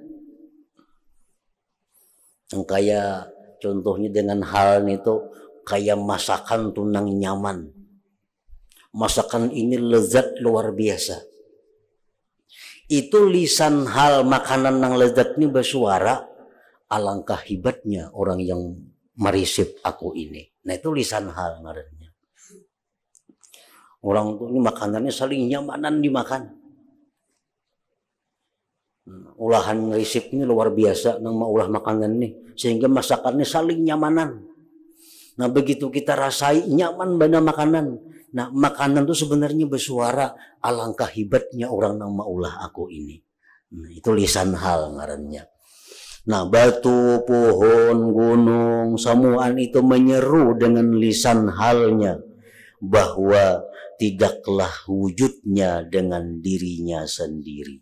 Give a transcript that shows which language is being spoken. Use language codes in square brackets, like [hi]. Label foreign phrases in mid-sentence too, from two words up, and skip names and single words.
[bjn] Yang kayak contohnya dengan hal itu kayak masakan tunang nyaman. Masakan ini lezat luar biasa. Itu [ar] لسان حال [bjn] makanan yang lezat ini bersuara, alangkah hebatnya orang yang merisip aku ini. Nah, itu [ar] لسان حال [bjn] ngarannya. Orang tuh ini makanannya saling nyamanan dimakan. Ulahan merisip ini luar biasa nang maulah makanan nih, sehingga masakannya saling nyamanan. Nah, begitu kita rasai nyaman bana makanan. Nah, makanan itu sebenarnya bersuara, alangkah hebatnya orang yang maulah aku ini. Nah, itu [ar] لسان حال [bjn] ngarannya. Nah, batu, pohon, gunung, semuaan itu menyeru dengan lisan halnya bahwa tidaklah wujudnya dengan dirinya sendiri.